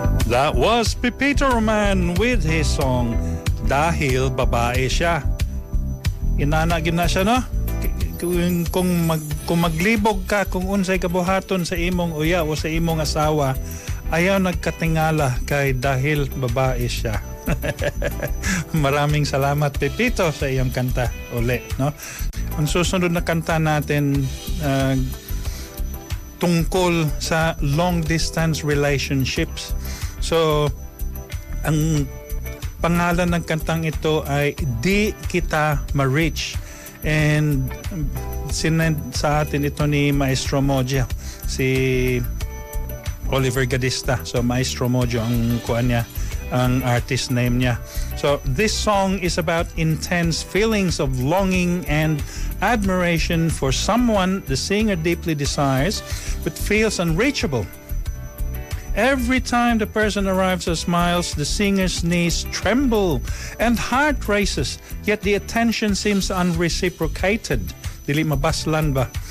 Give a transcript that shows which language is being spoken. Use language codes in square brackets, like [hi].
[en] That was Pepito Roman with his song Dahil Babae Siya. Inanagin na siya, no? [ceb] Kung maglibog ka, kung unsay kabuhaton sa imong uya o sa imong asawa, ayaw nagkatingala kay [tl] dahil babae siya. Maraming salamat, Pepito, sa iyong kanta uli, no? Ang susunod na kanta natin tungkol sa long-distance relationships. So, ang pangalan ng kantang ito ay Di Kita Ma-Reach. And sinend sa atin ito ni Maestro Mojo, si Oliver Gadista. So, Maestro Mojo ang kuan niya, ang artist name niya. [en] So, this song is about intense feelings of longing and admiration for someone the singer deeply desires but feels unreachable. Every time the person arrives or smiles, the singer's knees tremble and heart races, yet the attention seems unreciprocated. [ceb] Dili mabaslan ba?